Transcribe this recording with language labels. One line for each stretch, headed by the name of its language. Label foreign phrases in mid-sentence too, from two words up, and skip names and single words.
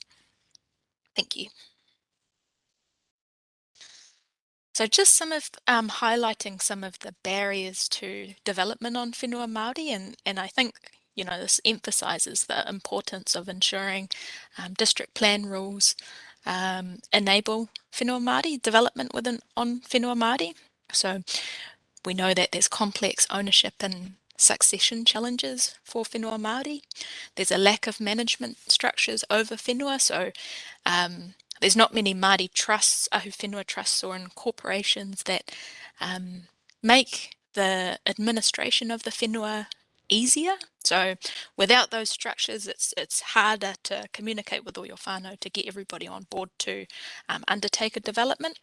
English: Thank you. So just some of highlighting some of the barriers to development on
Māori: Whenua Māori,
English: and I think this emphasises the importance of ensuring district plan rules enable
Māori: Whenua Māori
English: development on
Māori: Whenua Māori.
English: So we know that there's complex ownership and succession challenges for
Māori: Whenua Māori.
English: There's a lack of management structures over whenua, so there's not many Māori trusts,
Māori: ahu whenua
English: trusts or corporations that make the administration of the whenua easier. So without those structures, it's harder to communicate with all your whānau to get everybody on board to undertake a development.